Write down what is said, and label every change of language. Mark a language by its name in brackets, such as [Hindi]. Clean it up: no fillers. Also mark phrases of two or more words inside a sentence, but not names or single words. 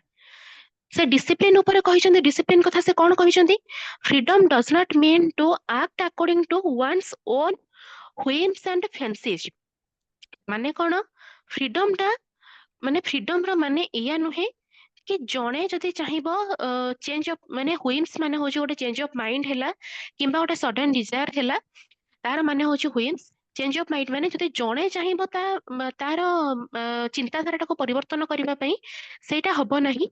[Odia] ସେ ଡିସିପ୍ଲିନ ଉପରେ କହିଛନ୍ତି, ଡିସିପ୍ଲିନ କଥା ସେ କଣ କହିଛନ୍ତି, [English] freedom does not mean to act according to one's own whims and fancies। [Odia] ମାନେ କଣ, ଫ୍ରିଡମ ଟା ମାନେ ଫ୍ରିଡମ ର ମାନେ ଏଇଆ ନୁହେଁ କି ଜଣେ ଯଦି ଚାହିଁବ [English] change of, [Odia] ମାନେ ହୁଇମ୍ସ ମାନେ ହଉଛି ଗୋଟେ [English] change of mind [Odia] ହେଲା, କିମ୍ବା ଗୋଟେ [English] sudden desire [Odia] ହେଲା, ତାର ମାନେ ହଉଛି ହୁଇମ୍ସ। [English] change of mind [Odia] ମାନେ ଯଦି ଜଣେ ଚାହିଁବ ତାର ଚିନ୍ତାଧାରାଟାକୁ ପରିବର୍ତ୍ତନ କରିବା ପାଇଁ, ସେଇଟା ହବ ନାହିଁ।